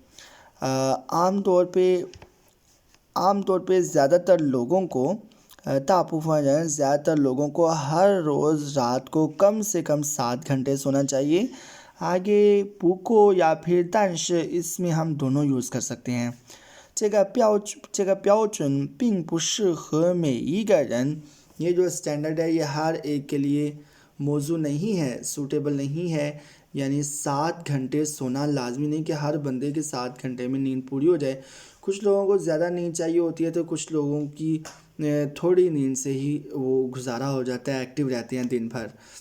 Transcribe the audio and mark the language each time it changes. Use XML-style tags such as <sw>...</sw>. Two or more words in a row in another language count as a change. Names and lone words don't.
<ur>عام طور پہ زیادہ تر لوگوں کو زیادہ تر لوگوں کو ہر روز رات کو کم سے کم 7 گھنٹے سونا چاہیے. آگے پوکو یا پھر تنش اس میں ہم دونوں یوز کر سکتے ہیں.</ur> <zh>这个标准并不适合每一个人</zh> <ur>یہ جو اسٹینڈرڈ ہے یہ ہر ایک کے لیے موزوں نہیں ہے، سوٹیبل نہیں ہے. یعنی 7 گھنٹے سونا لازمی نہیں کہ ہر بندے کے 7 گھنٹے میں نیند پوری ہو جائے. کچھ لوگوں کو زیادہ نیند چاہیے ہوتی ہے، تو کچھ لوگوں کی تھوڑی نیند سے ہی وہ گزارا ہو جاتا ہے، ایکٹو رہتے ہیں دن بھر.</ur>